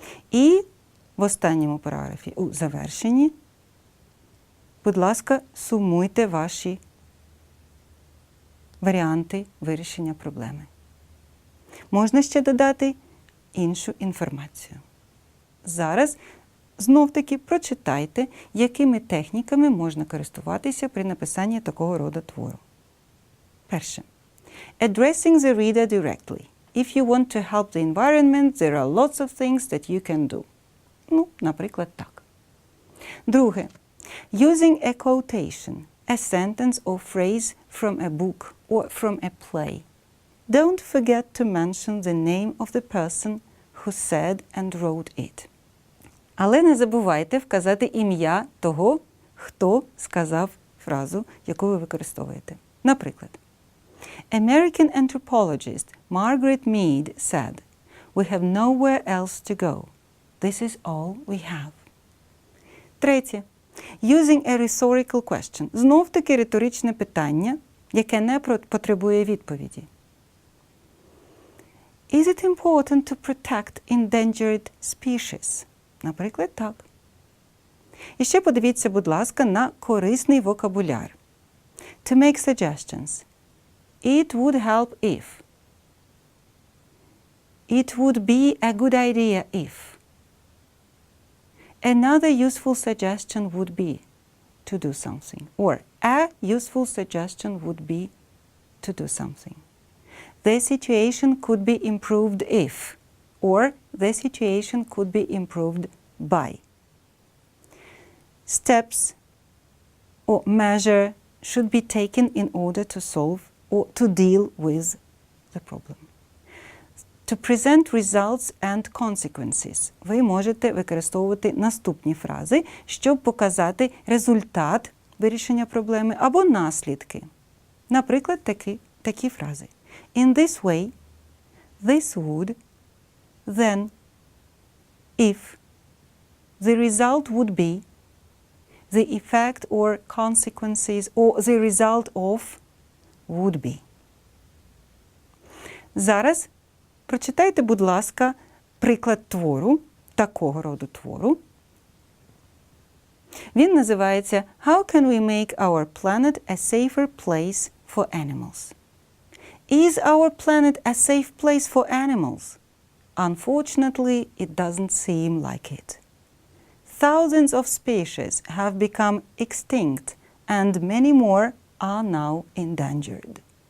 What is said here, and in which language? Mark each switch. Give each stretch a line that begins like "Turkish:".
Ukrainian: І в останньому параграфі, у завершенні, будь ласка, сумуйте ваші варіанти вирішення проблеми. Можна ще додати іншу інформацію. Зараз знов-таки прочитайте, якими техніками можна користуватися при написанні такого роду твору. Перше.
English: Addressing the reader directly. If you want to help the environment, there are lots of things that you can do.
Ukrainian: Ну, наприклад, так. Друге.
English: Using a quotation, a sentence or phrase from a book or from a play. Don't forget to mention the name of the person who said and wrote it.
Ukrainian: Але не забувайте вказати ім'я того, хто сказав фразу, яку ви використовуєте. Наприклад,
English: American anthropologist Margaret Mead said, "We have nowhere else to go. This is all we have."
Ukrainian: Третє.
English: Using a rhetorical question.
Ukrainian: Знов-таки риторичне питання, яке не потребує відповіді.
English: Is it important to protect endangered species?
Ukrainian: Наприклад, так. І ще подивіться, будь ласка, на корисний вокабуляр.
English: To make suggestions. It would help if. It would be a good idea if. Another useful suggestion would be to do something. Or a useful suggestion would be to do something. The situation could be improved if. Or the situation could be improved by. Steps or measure should be taken in order to solve or to deal with the problem. To present results and consequences.
Ukrainian: Ви можете використовувати наступні фрази, щоб показати результат вирішення проблеми або наслідки. Наприклад, такі фрази.
English: In this way, this would, then, if, the result would be, the effect or consequences or the result of would be.
Ukrainian: Зараз прочитайте, будь ласка, приклад твору, такого роду твору. Він називається
English: How can we make our planet a safer place for animals? Is our planet a safe place for animals? Unfortunately, it doesn't seem like it. Thousands of species have become extinct and many more are now endangered.